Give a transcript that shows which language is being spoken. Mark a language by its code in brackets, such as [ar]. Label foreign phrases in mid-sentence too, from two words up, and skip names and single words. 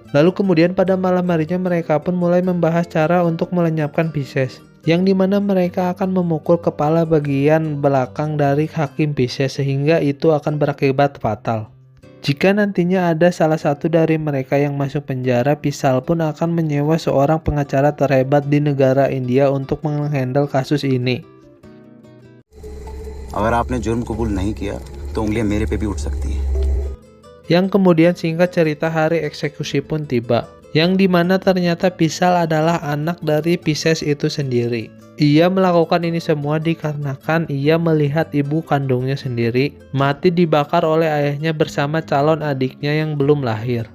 [id] Lalu kemudian pada malam harinya mereka pun mulai membahas cara untuk melenyapkan Pisces, yang dimana mereka akan memukul kepala bagian belakang dari Hakim Pisces sehingga itu akan berakibat fatal. Jika nantinya ada salah satu dari mereka yang masuk penjara, Pisal pun akan menyewa seorang pengacara terhebat di negara India untuk menghandle kasus ini. [hi] अगर आपने जुर्म कबूल नहीं किया तो उंगलियां मेरे पे भी उठ सकती हैं. [id] Yang kemudian singkat cerita hari eksekusi pun tiba. Yang dimana ternyata Pisal adalah anak dari Pisces itu sendiri. Ia melakukan ini semua dikarenakan ia melihat ibu kandungnya sendiri mati dibakar oleh ayahnya bersama calon adiknya yang belum lahir.